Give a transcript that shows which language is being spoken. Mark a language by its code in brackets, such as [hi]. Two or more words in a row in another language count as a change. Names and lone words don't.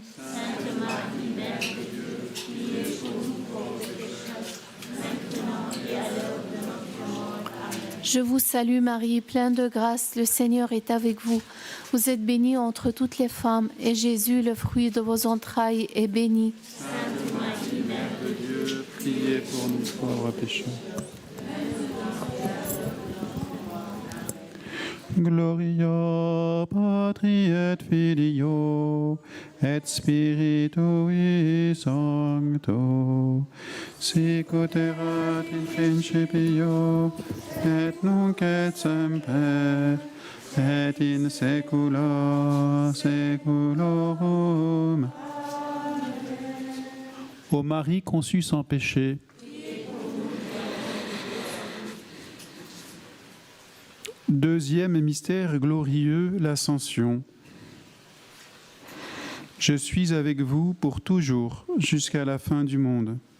[fr] Sainte Marie, Mère de Dieu, priez pour nous pauvres pécheurs, maintenant et à l'heure de notre mort. Amen. Je vous salue Marie, pleine de grâce. Le Seigneur est avec vous. Vous êtes bénie entre toutes les femmes. Et Jésus, le fruit de vos entrailles, est béni. Sainte Marie, Mère de Dieu, priez pour nous pauvres pécheurs. [la] Gloria Patri et Filio et Spiritui Sancto, sic ut erat in principio et nunc et semper et in saecula saeculorum. [fr] Ô Marie conçue sans péché, deuxième mystère glorieux, l'Ascension. Je suis avec vous pour toujours, jusqu'à la fin du monde.